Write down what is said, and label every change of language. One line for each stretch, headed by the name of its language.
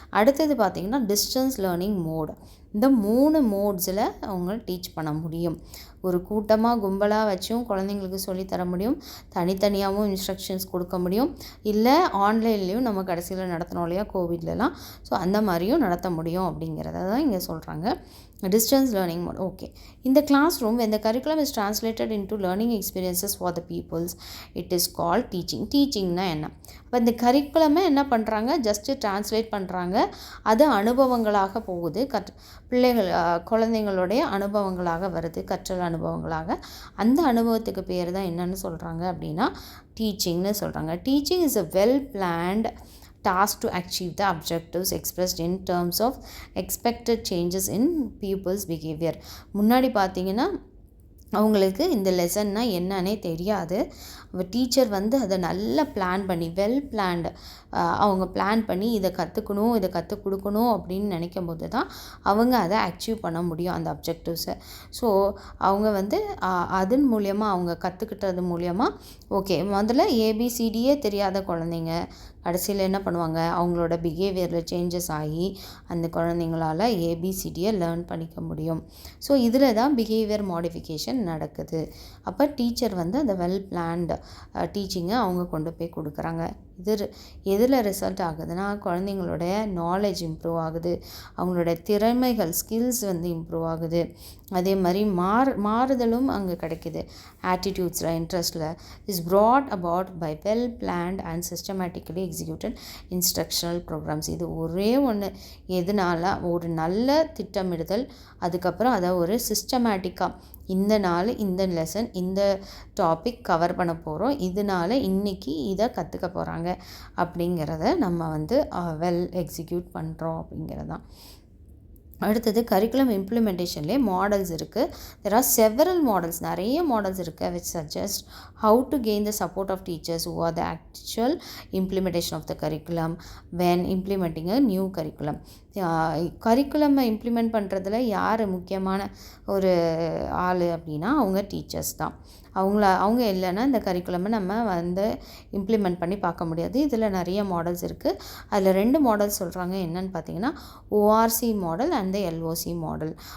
Tamil: அடுத்தது பார்த்திங்கன்னா distance learning mode. இந்த 3 மோட்ஸில் அவங்க டீச் பண்ண முடியும். ஒரு கூட்டமாக கும்பலாக வச்சும் குழந்தைங்களுக்கு சொல்லித்தர முடியும், தனித்தனியாகவும் இன்ஸ்ட்ரக்ஷன்ஸ் கொடுக்க முடியும், இல்லை ஆன்லைன்லேயும் நம்ம கடைசியில் நடத்தினோம் இல்லையா கோவிட்லலாம், ஸோ அந்த மாதிரியும் நடத்த முடியும் அப்படிங்கிறத தான் இங்கே சொல்கிறாங்க.
English: distance learning mode. Okay, in the classroom when the curriculum is translated into learning experiences for the pupils, it is called teaching.
Tamil: Teachingனா என்ன, அப்போ இந்த கரிக்குலமே என்ன பண்ணுறாங்க, ஜஸ்ட்டு டிரான்ஸ்லேட் பண்ணுறாங்க, அது அனுபவங்களாக போகுது, குழந்தைங்களுடைய அனுபவங்களாக வருது, கற்றல் அனுபவங்களாக. அந்த அனுபவத்துக்கு பேர் தான் என்னன்னு சொல்கிறாங்க அப்படின்னா டீச்சிங்னு சொல்கிறாங்க.
English: Teaching is a well planned task to achieve the objectives expressed in terms of expected changes in pupils behavior.
Tamil: முன்னாடி பார்த்தீங்கன்னா அவங்களுக்கு இந்த லெசன்னா என்னன்னே தெரியாது. டீச்சர் வந்து அதை நல்லா பிளான் பண்ணி வெல் பிளான்டு அவங்க பிளான் பண்ணி இதை கற்றுக்கணும், இதை கற்றுக் கொடுக்கணும் அப்படின்னு நினைக்கும் போது தான் அவங்க அதை அச்சீவ் பண்ண முடியும் அந்த அப்ஜெக்டிவ்ஸை. ஸோ அவங்க வந்து அதன் மூலயமா அவங்க கற்றுக்கிட்டது மூலயமா ஓகே முதல்ல ஏபிசிடியே தெரியாத குழந்தைங்க கடைசியில் என்ன பண்ணுவாங்க, அவங்களோட பிஹேவியரில் சேஞ்சஸ் ஆகி அந்த குழந்தைங்களால் ஏபிசிடியை லேர்ன் பண்ணிக்க முடியும். ஸோ இதில் தான் பிஹேவியர் மாடிஃபிகேஷன் நடக்குது. அப்போ டீச்சர் வந்து அந்த வெல் பிளான்டு டீச்சிங்கை அவங்க கொண்டு போய் கொடுக்குறாங்க. எதில் ரிசல்ட் ஆகுதுன்னா குழந்தைங்களோட நாலேஜ் இம்ப்ரூவ் ஆகுது, அவங்களோட திறமைகள் ஸ்கில்ஸ் வந்து இம்ப்ரூவ் ஆகுது. அதே மாதிரி மாறுதலும் அங்கே கிடைக்கிது.
English: ஆட்டிடியூட்ஸில் இன்ட்ரெஸ்டில் is brought about by well planned and systematically executed instructional programs.
Tamil: இது ஒரே ஒன்று எதனால ஒரு நல்ல திட்டமிடுதல், அதுக்கப்புறம் அதை ஒரு சிஸ்டமேட்டிக்காக இந்த நாள் இந்த லெசன் இந்த டாபிக் கவர் பண்ண போகிறோம், இதனால் இன்றைக்கி இதை கற்றுக்க போகிறாங்க அப்படிங்கிறத நம்ம வந்து வெல் எக்ஸிக்யூட் பண்ணுறோம் அப்படிங்கிறது தான். அடுத்தது கரிக்குலம் இம்ப்ளிமெண்டேஷன்லேயே மாடல்ஸ் இருக்குது.
English: there are several models,
Tamil: நிறைய மாடல்ஸ் இருக்குது
English: which suggest how to gain the support of teachers who are the actual implementation of the curriculum when implementing a new curriculum.
Tamil: கரிக்குலமை implement பண்ணுறதுல யார் முக்கியமான ஒரு ஆள் அப்படின்னா அவங்க டீச்சர்ஸ் தான். அவங்க இல்லைன்னா இந்த கரிக்குலமை நம்ம வந்து இம்ப்ளிமெண்ட் பண்ணி பார்க்க முடியாது. இதில் நிறைய மாடல்ஸ் இருக்குது. அதில் 2 மாடல்ஸ் சொல்கிறாங்க. என்னன்னு பார்த்தீங்கன்னா ORC model and the LOC model.